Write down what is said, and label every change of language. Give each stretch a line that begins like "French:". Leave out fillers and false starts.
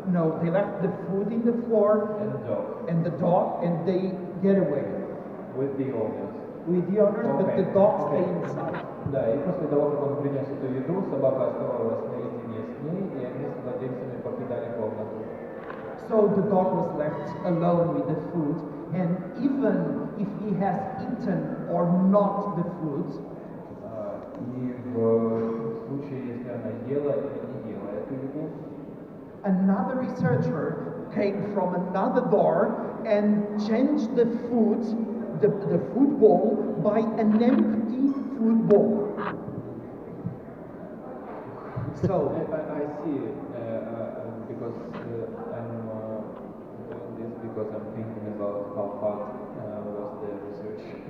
English: No, they left the food in the floor And the dog. and they get away With the owners. with the owners, but the dog stayed inside.
Russian: Да, и после того, как он принес эту еду, собака оставалась наедине с ней, и они с владельцами покидали комнату.
English: So the dog was left alone with the food, and even if he has eaten or not the food,
Russian: И в случае, если она ела или не ела эту еду,
English: another researcher came from another door and changed the food, the food bowl by an empty food bowl. So I see, because I'm doing this because I'm thinking about how hard was the research.